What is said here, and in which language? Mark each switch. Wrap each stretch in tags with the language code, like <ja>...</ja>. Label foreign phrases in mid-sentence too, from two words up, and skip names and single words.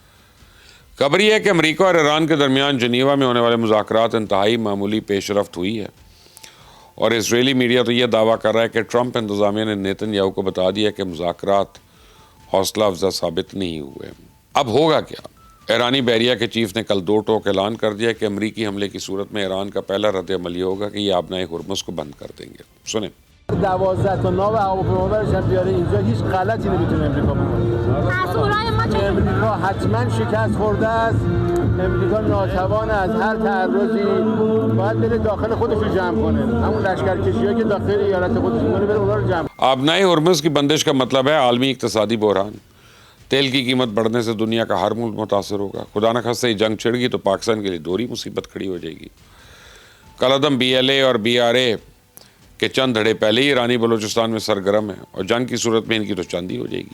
<ur>خبر یہ ہے کہ امریکہ اور ایران کے درمیان جنیوا میں ہونے والے مذاکرات انتہائی معمولی پیش رفت ہوئی ہے اور اسرائیلی میڈیا تو یہ دعویٰ کر رہا ہے کہ ٹرمپ انتظامیہ نے نیتن یاہو کو بتا دیا کہ مذاکرات حوصلہ افزا ثابت نہیں ہوئے. اب ہوگا کیا? ایرانی بحریہ کے چیف نے کل دو ٹوک اعلان کر دیا کہ امریکی حملے کی صورت میں ایران کا پہلا ردِ عمل یہ ہوگا کہ یہ آبنائے ہرمز کو بند کر دیں گے. सुने</ur> <fa>12 تا ناو هواپیمابرش هم بیاره اینجا هیچ غلطی نمیتونه امریکا بکنه. مسئولای ما چه امریکا حتما شکست خورده است. امریکا ناتوان از هر تعرضی باید بره داخل خودش رو جمع کنه. همون لشکرکشی‌هایی که داخل ایالت خودش می‌کنه بره اونها رو جمع کنه.</fa> <ur>آبنائے ہرمز کی بندش کا مطلب ہے عالمی اقتصادی بحران۔ تیل کی قیمت بڑھنے سے دنیا کا ہر ملک متاثر ہوگا. خدا نہ خواستہ یہ جنگ چھڑ گئی تو پاکستان کے لیے دوہری مصیبت کھڑی ہو جائے گی. کالعدم BLA اور BRA کے چند دھڑے پہلے ہی ایرانی بلوچستان میں سرگرم ہے اور جنگ کی صورت میں ان کی تو چاندی ہو جائے گی.</ur>